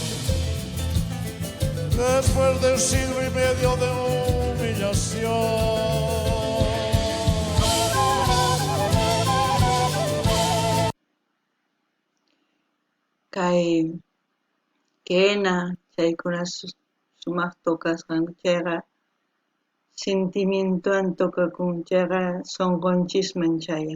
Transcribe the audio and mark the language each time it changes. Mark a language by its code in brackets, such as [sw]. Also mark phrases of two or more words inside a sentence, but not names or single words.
[es] Después de un siglo y medio de humillación. [qu] Kay Kena chaykuna sumaq tuqasqan chayqa sentimiento antoka kunchaqa sonqonchis manchayan.